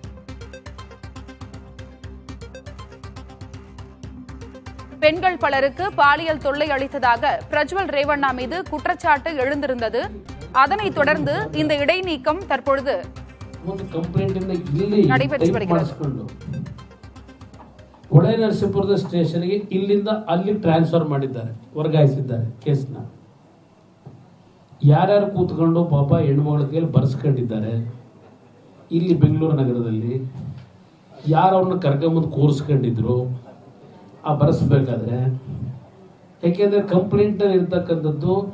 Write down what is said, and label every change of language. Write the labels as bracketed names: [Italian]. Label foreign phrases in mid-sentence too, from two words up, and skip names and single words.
[Tamil] பெண்கள் பலருக்கு பாலியல் தொல்லை அளித்ததாக பிரஜ்வல் ரேவண்ணா மீது குற்றச்சாட்டு எழுந்திருந்தது. அதனைத் தொடர்ந்து இந்த இடைநீக்கம் தற்பொழுது நடைபெற்று வருகிறது. [Kannada] ಹೊಳೆನರಸೀಪುರದ ಸ್ಟೇಷನ್ಗೆ ಇಲ್ಲಿಂದ ಅಲ್ಲಿ ಟ್ರಾನ್ಸ್ಫರ್ ಮಾಡಿದ್ದಾರೆ, ವರ್ಗಾಯಿಸಿದ್ದಾರೆ ಕೇಸ್ನ. ಯಾರ್ಯಾರು ಕೂತ್ಕೊಂಡು ಪಾಪ ಹೆಣ್ಮಗಳ ಕೈಯಲ್ಲಿ ಬರ್ಸ್ಕೊಂಡಿದ್ದಾರೆ ಇಲ್ಲಿ ಬೆಂಗಳೂರು ನಗರದಲ್ಲಿ, ಯಾರು ಅವ್ರನ್ನ ಕರ್ಕೊಂಬಂದು ಕೂರಿಸ್ಕೊಂಡಿದ್ರು ಆ ಬರೆಸ್ಬೇಕಾದ್ರೆ, ಯಾಕೆಂದರೆ ಕಂಪ್ಲೇಂಟಲ್ಲಿ ಇರ್ತಕ್ಕಂಥದ್ದು